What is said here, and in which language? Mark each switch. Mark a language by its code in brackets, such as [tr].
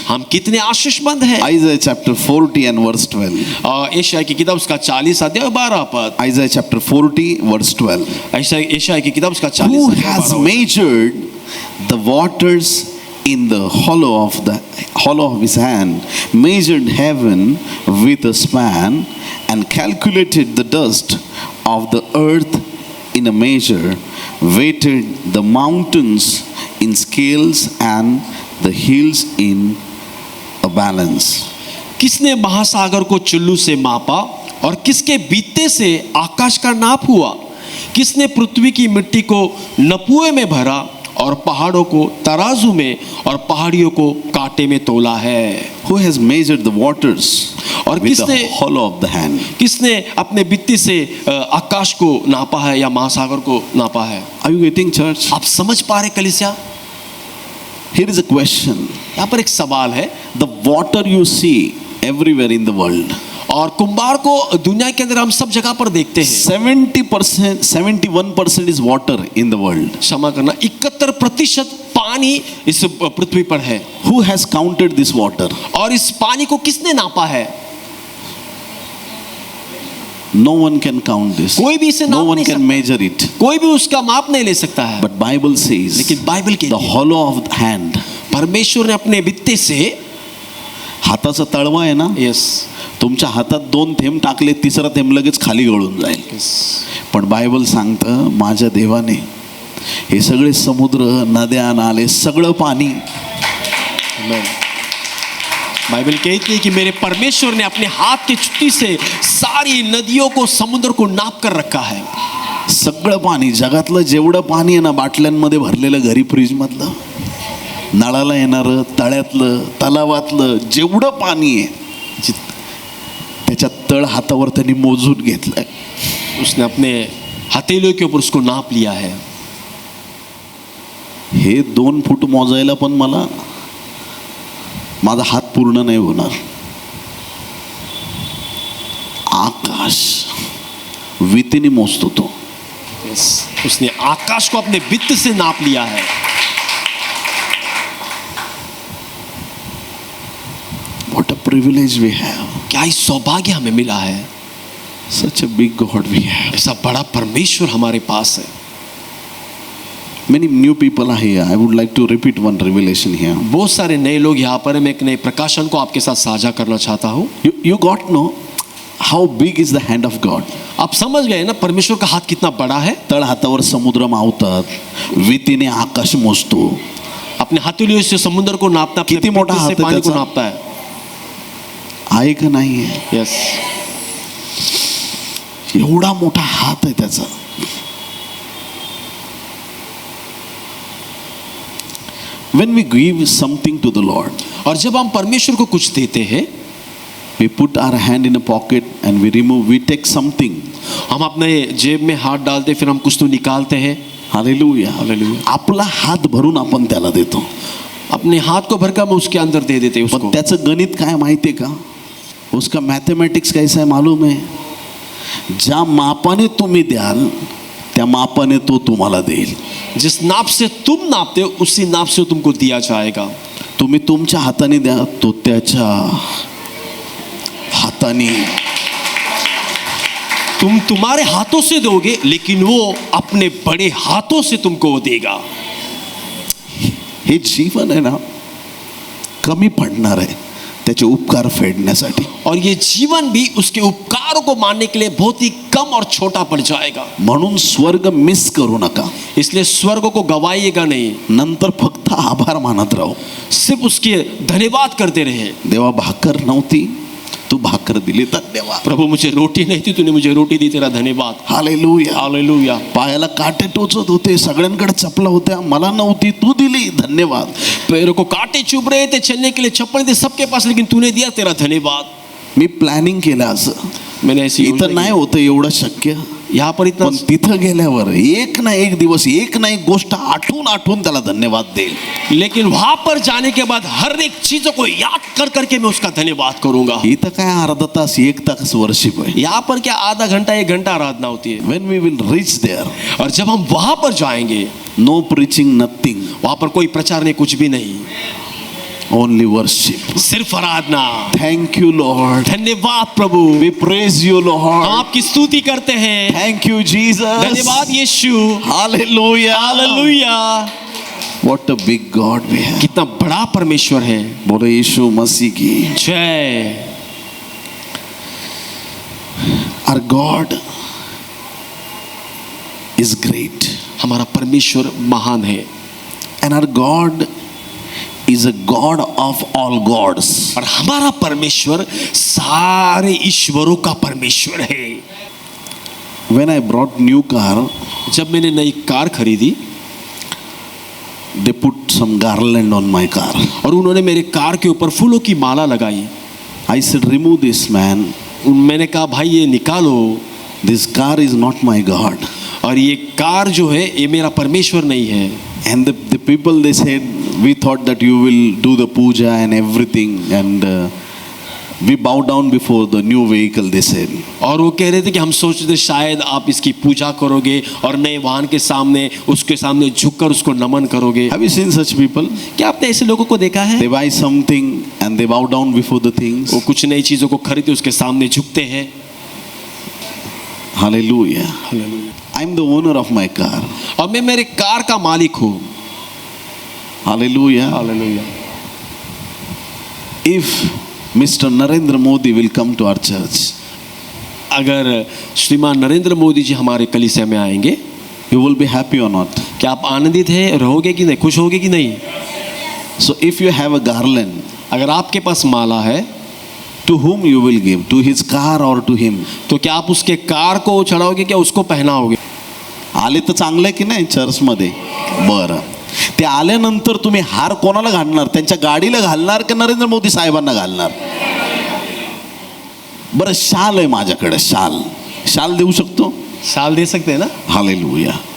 [hi] हम कितने आशीषमंद हैं। [en] Isaiah chapter 40 and verse 12. [hi] और यशायाह की किताब उसका 40 अध्याय 12 पद। [en] Isaiah chapter 40 verse 12. [hi] यशायाह की किताब उसका 40 [en] Who [hi] अध्याय [en] has [hi] 12 [en] measured the waters in the hollow of his hand, measured heaven with a span, and calculated the dust of the earth in a measure, weighted the mountains in scales and the hills in a balance. [hi] किसने महासागर को चुल्लू से मापा और किसके बीते से आकाश का नाप हुआ? किसने पृथ्वी की मिट्टी को नपुए में भरा और पहाड़ों को तराजू में और पहाड़ियों को कांटे में तोला है? [en] Who has measured the waters [hi] और [en] with the [hi] किसने [en] hollow of the hand? [hi] किसने अपने बित्ती से आकाश को नापा है या महासागर को नापा है? [en] Are you getting, church? [hi] आप समझ पा रहे कलीसिया? [en] Here is a question. [hi] यहाँ पर एक सवाल है। [en] The water you see everywhere in the world, [hi] और कुंभार को दुनिया के अंदर हम सब जगह पर देखते हैं। [en] 70%, 71% is water in the world. [hi] क्षमा करना, 71% पानी इस पृथ्वी पर है। [en] Who has counted this water? [hi] और इस पानी को किसने नापा है? [en] No one can count this. [hi] कोई भी इसे [en] No [hi] नाप [en] one [hi] नहीं [en] can [hi] सकता। [en] measure it. [hi] कोई भी उसका माप नहीं ले सकता है। [en] But Bible says [hi] लेकिन बाइबल के [en] the hollow of the hand. [hi] परमेश्वर ने अपने बित्ते से, [mr] हाताचा तळवा आहे ना, [en] yes, [mr] तुमच्या हातात 2 थेंब टाकले, तिसरा थेंब लगेच खाली गळून जाईल. पण बायबल सांगतं माझ्या देवाने हे सगळे समुद्र, नद्या, नाले, सगळं पाणी, [hi] बाइबल कहती है कि मेरे परमेश्वर ने अपने हाथ की चुट्टी से सारी नदियों को, समुद्र को नाप कर रखा है। [mr] सगळं पाणी, जगातलं जेवढं पाणी आहे ना, बाटल्यांमध्ये भरलेलं, घरी फ्रीज मधलं, नळाला येणारं, तळ्यातलं, तलावातलं जेवढं पाणी आहे, त्याच्या तळ हातावर त्यांनी मोजून घेतलंय. [hi] उसने अपने हथेलियों के ऊपर उसको नाप लिया है। [mr] हे 2 फूट मोजायला पण मला माझा हात पूर्ण नाही होणार. आकाश वितीने मोजतो तो. [hi] उसने आकाश को अपने वित्त से नाप लिया है। [en] What a privilege we have. [hi] क्या ही सौभाग्य हमें मिला है। [en] Such a big God we have. [hi] ऐसा बड़ा परमेश्वर हमारे पास है। [en] Many new people are here. I would like to repeat one revelation here. [hi] बहुत सारे नए लोग यहाँ पर हैं। मैं एक नए प्रकाशन को आपके साथ साझा करना चाहता हूँ। [en] You got to know how big is the hand of God. [hi] आप समझ गए ना परमेश्वर का हाथ कितना बड़ा है। [mr] तळ हातावर समुद्र मावतात, वितीने आकाश मोजतो. [hi] अपने हथेलियों से समुद्र को नापता, अपने [mr] किती मोठा [hi] पित्त से [mr] हात आहे [hi] पानी को [mr] त्याचा? [hi] नापता है। [mr] आहे का नाही आहे? [en] yes, [mr] एवढा मोठा हात आहे त्याचा. [en] When we give something to the Lord, [hi] और जब हम परमेश्वर को कुछ देते हैं, [en] we put our hand in a pocket and we take something. [hi] हम अपने जेब में हाथ डालते, फिर हम कुछ तो निकालते हैं। [en] Hallelujah. Hallelujah. [mr] आपला हात भरून आपण त्याला देतो. [hi] अपने हाथ को भरकर हम उसके अंदर दे देते हैं [mr] पण [hi] उसको। [mr] त्याचं गणित काय माहितीये का? [hi] उसका मैथमेटिक्स कैसा है मालूम है? [mr] ज्या मापाने तुम्ही द्याल त्या मापाने तो तुम्हाला देईल. [hi] जिस नाप से तुम नापते हो उसी नाप से तुमको दिया जाएगा। [mr] तुम्ही तुमच्या हाताने द्या, तो त्याच्या हाताने [hi] तुम तुम्हारे हाथों से दोगे, लेकिन वो अपने बड़े हाथों से तुमको देगा। [mr] हे जीवन आहे ना, कमी पडणार आहे त्याचे उपकार फेडण्यासाठी. [hi] और ये जीवन भी उसके उपकारों को मानने के लिए बहुत ही कम और छोटा पड़ जाएगा. [mr] म्हणून स्वर्ग मिस करू नका. [hi] इसलिए स्वर्ग को गवाइएगा नहीं, [mr] नंतर फक्त आभार मानत राहू. [hi] सिर्फ उसके धन्यवाद करते रहे. [mr] देवा भाकर नव्हती, तू भाकर दिली, धन्यवाद. [hi] प्रभु मुझे रोटी नहीं थी, तूने मुझे रोटी दी, तेरा धन्यवाद. हालेलुया. हालेलुया. [mr] पायाला काटे टोचत होते, सगळ्यांकडे चपला होत्या, मला नव्हती, तू दिली, धन्यवाद. [hi] पैरों को कांटे चुभ रहे थे, चलने के लिए चप्पल थे सबके पास, लेकिन तूने दिया, तेरा धन्यवाद. [mr] मी प्लॅनिंग केलं असं. [hi] मैंने ऐसी [mr] इथं नाही होतं एवढं शक्य, [hi] यहाँ पर इतना, [mr] पण तिथं गेल्यावर एक ना एक दिवस एक ना एक गोष्ट आठवून आठवून त्याला धन्यवाद देईल. [hi] लेकिन वहां पर जाने के बाद हर एक चीजों को याद कर करके मैं उसका धन्यवाद करूंगा. [mr] इथं काय अर्धा तास एक तास वर्शिप आहे. [hi] यहाँ पर क्या आधा घंटा 1 घंटा आराधना होती है. [en] When we will reach there, [hi] और जब हम वहां पर जाएंगे, [en] no preaching, nothing, [hi] वहां पर कोई प्रचार नहीं, कुछ भी नहीं, [en] only worship. [hi] सिर्फ आराधना. [en] Thank you Lord. [hi] धन्यवाद प्रभु. [en] We praise you [hi] हम [en] Lord. [hi] आपकी स्तुति करते हैं. [en] Thank you Jesus. [hi] धन्यवाद यीशु. [en] Hallelujah. [hi] Hallelujah. [en] What a big God we have. [hi] कितना बड़ा परमेश्वर है. बोलो यीशु मसीह की जय. [en] Our God is great. [hi] हमारा परमेश्वर महान है. [en] And our God is a God of all gods. [hi] और हमारा परमेश्वर सारे ईश्वरों का परमेश्वर है. [en] When I brought new car, [hi] जब मैंने नई कार खरीदी, [en] they put some garland on my car. [hi] और उन्होंने मेरे कार के ऊपर फूलों की माला लगाई. [en] I said, remove this man. [hi] मैंने कहा भाई ये निकालो. [en] This car is not my God. [hi] और ये कार जो है ये मेरा परमेश्वर नहीं है. [en] And the people, they said, we thought that you will do the puja and everything, and we bow down before the new vehicle, they said. [hi] और वो कह रहे थे कि हम सोचते थे शायद आप इसकी पूजा करोगे और नए वाहन के सामने उसके सामने झुककर उसको नमन करोगे. [en] Have you seen such people? [hi] क्या आपने ऐसे लोगों को देखा है? [en] They buy something and they bow down before the things. [hi] वो कुछ नई चीजों को खरीदते उसके सामने झुकते हैं. [en] Hallelujah. I'm the owner of my car. [hi] और मैं मेरे कार का मालिक हूँ. [en] Hallelujah. [hi] Hallelujah. [en] If Mr. Narendra Modi will come to our church, [hi] अगर श्रीमान नरेंद्र मोदी जी हमारे कलीसिया में आएंगे, [en] you will be happy or not? [hi] क्या आप आनंदित है रहोगे कि नहीं, खुश होगे कि नहीं? [en] So if you have a garland, [hi] अगर आपके पास माला है, [en] to whom you will give? To his car or to him? [hi] तो क्या आप उसके कार को चढ़ाओगे, क्या उसको पहनाओगे? [mr] आले तर चांगलं आहे की नाही चर्चमध्ये? बरं, ते आल्यानंतर तुम्ही हार कोणाला घालणार? त्यांच्या गाडीला घालणार की नरेंद्र मोदी साहेबांना घालणार? बरं, शाल आहे माझ्याकडे, शाल देऊ शकतो? [hi] शाल दे सकते हैं ना? हालेलुया.